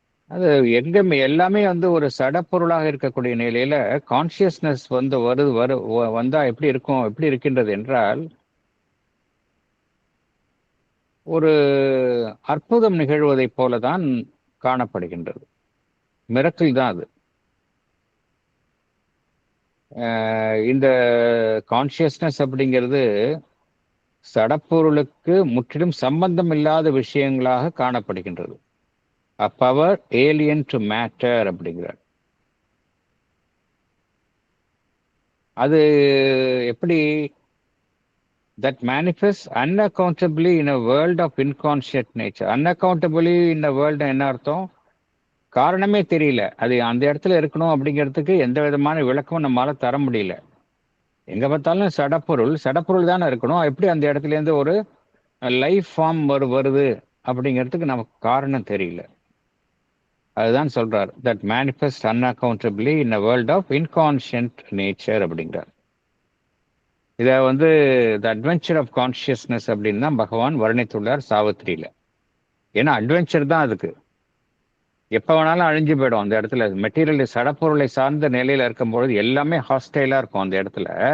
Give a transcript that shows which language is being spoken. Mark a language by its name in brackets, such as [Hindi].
[Tamil] அது எல்லாமே ஒரு சடப்பொருளாக இருக்கக்கூடிய நிலையில கான்ஷியஸ்னஸ் வந்தா எப்படி இருக்கும், எப்படி இருக்கின்றது என்றால், ஒரு அற்புதம் நிகழ்வதைப் போலதான் காணப்படுகின்றது. மிரக்கிள் தான் அது. இந்த கான்ஷியஸ்னஸ் அப்படிங்கிறது சடப்பொருளுக்கு முற்றிலும் சம்பந்தம் இல்லாத விஷயங்களாக காணப்படுகின்றது. [English] A power alien to matter [Tamil] அப்படிங்கிறார். அது எப்படி? [English] That manifests unaccountably in a world of inconscient nature. Unaccountably in a world [Tamil] என்ன அர்த்தம்? காரணமே தெரியல, அது அந்த இடத்துல இருக்கணும் அப்படிங்கிறதுக்கு எந்த விதமான விளக்கமும் நம்மளால தர முடியல. எங்க பார்த்தாலும் சடப்பொருள் தானே இருக்கணும், எப்படி அந்த இடத்துல இருந்து ஒரு லைஃப் ஃபார்ம் வருது அப்படிங்கிறதுக்கு நமக்கு காரணம் தெரியல. அதுதான் சொல்றார், [English] that manifests unaccountably in a world of inconscient nature [Tamil] அப்படிங்கிறார். இத [English] the adventure of consciousness [Tamil] அப்படின்னு தான் பகவான் வர்ணித்துள்ளார் சாவித்திரியில. ஏன்னா அட்வென்ச்சர் தான் அதுக்கு. எப்ப வேணாலும் அழிஞ்சு போயிடும் அந்த இடத்துல. மெட்டீரியல் சடப்பொருளை சார்ந்த நிலையில இருக்கும்பொழுது எல்லாமே ஹாஸ்டைலா இருக்கும் அந்த இடத்துல.